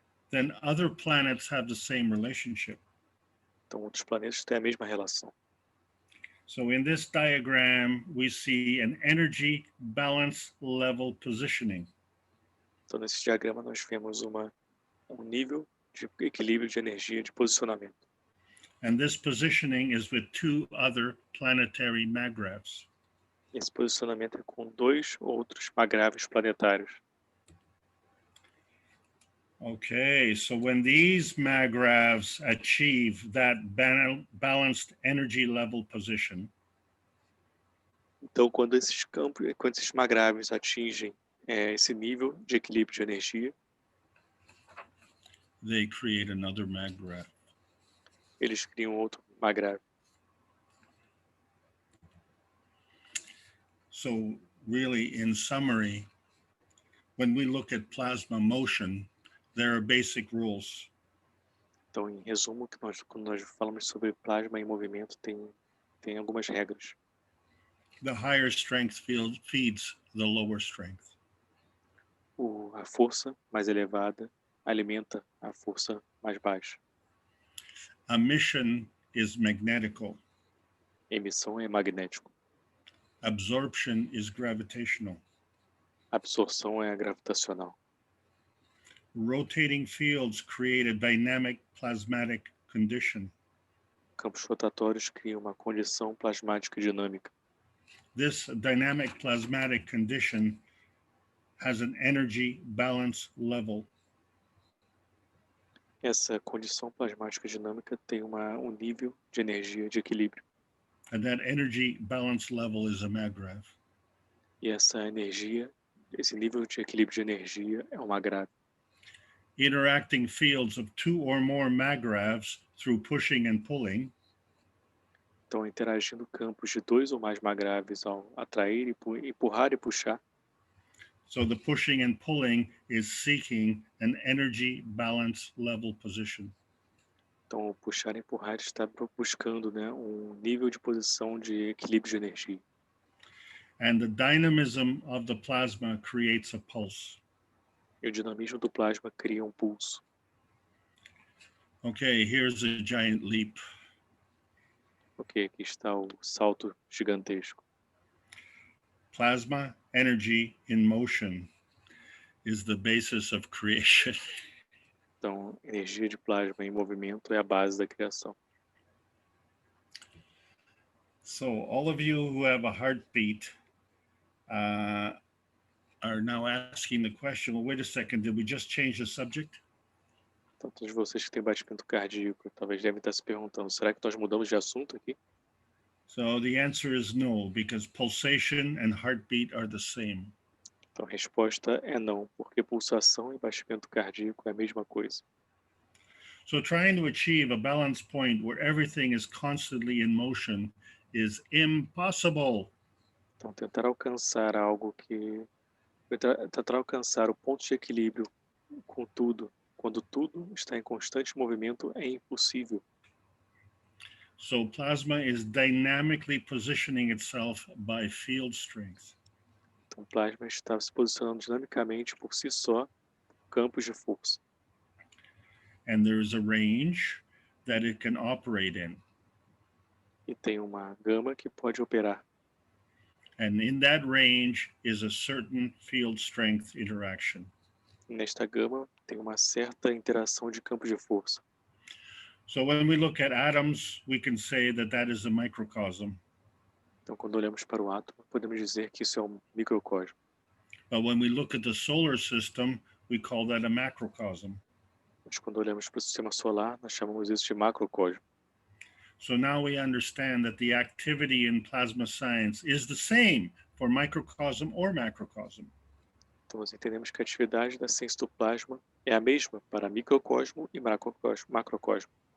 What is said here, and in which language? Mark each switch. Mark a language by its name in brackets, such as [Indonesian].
[English] then other planets have the same relationship. [Portuguese] Então, outros planetas têm a mesma relação. [English] So in this diagram, we see an energy balance level positioning. [Portuguese] Então, nesse diagrama, nós vemos um nível de equilíbrio de energia de posicionamento. [English] And this positioning is with two other planetary maggravs. [Portuguese] Esse posicionamento é com dois outros magravos planetários. [English] Okay, so when these magravs achieve that balanced energy level position, [Portuguese] então, quando esses magravos atingem esse nível de equilíbrio de energia, [English] they create another maggrav. [Portuguese] Eles criam outro magravo. [English] So really, in summary, when we look at plasma motion, there are basic rules. [Portuguese] Então, em resumo, quando nós falamos sobre plasma em movimento, tem algumas regras. [English] The higher strength field feeds the lower strength. [Portuguese] A força mais elevada alimenta a força mais baixa. [English] Emission is magnetical. [Portuguese] Emissão é magnético. [English] Absorption is gravitational. [Portuguese] Absorção é gravitacional. [English] Rotating fields create a dynamic plasmatic condition. [Portuguese] Campos rotatórios criam uma condição plasmática dinâmica. [English] This dynamic plasmatic condition has an energy balance level. [Portuguese] Essa condição plasmática dinâmica tem um nível de energia de equilíbrio. [English] And that energy balance level is a maggrav. [Portuguese] E essa energia, esse nível de equilíbrio de energia é uma grave. [English] Interacting fields of two or more magravs through pushing and pulling. [Portuguese] Então, interagindo campos de dois ou mais magravos ao atrair, empurrar e puxar. [English] So the pushing and pulling is seeking an energy balance level position. [Portuguese] Então, o puxar e empurrar está buscando, um nível de posição de equilíbrio de energia. [English] And the dynamism of the plasma creates a pulse. [Portuguese] E o dinamismo do plasma cria pulso. [English] Okay, here's a giant leap. [Portuguese] Ok, aqui está o salto gigantesco. [English] Plasma energy in motion is the basis of creation. [Portuguese] Então, energia de plasma em movimento é a base da criação. [English] So all of you who have a heartbeat are now asking the question, well, wait a second, did we just change the subject? [Portuguese] Então, todos vocês que têm batimento cardíaco, talvez devem estar se perguntando, será que nós mudamos de assunto aqui? [English] So the answer is no, because pulsation and heartbeat are the same. [Portuguese] Então, a resposta é não, porque pulsação e batimento cardíaco é a mesma coisa. [English] So trying to achieve a balance point where everything is constantly in motion is impossible. [Portuguese] Então, tentar alcançar algo tentar alcançar o ponto de equilíbrio com tudo, quando tudo está em constante movimento, é impossível. [English] So plasma is dynamically positioning itself by field strength. [Portuguese] Então, o plasma está se posicionando dinamicamente por si só, campos de força. [English] And there is a range that it can operate in. [Portuguese] E tem uma gama que pode operar. [English] And in that range is a certain field strength interaction. [Portuguese] Nesta gama tem uma certa interação de campos de força. [English] So when we look at atoms, we can say that that is a microcosm. [Portuguese] Então, quando olhamos para o átomo, podemos dizer que isso é um microcosmo. [English] But when we look at the solar system, we call that a macrocosm. [Portuguese] Mas quando olhamos para o sistema solar, nós chamamos isso de macrocosmo. [English] So now we understand that the activity in plasma science is the same for microcosm or macrocosm. [Portuguese] Então, nós entendemos que a atividade da ciência do plasma é a mesma para microcosmo e macrocosmo.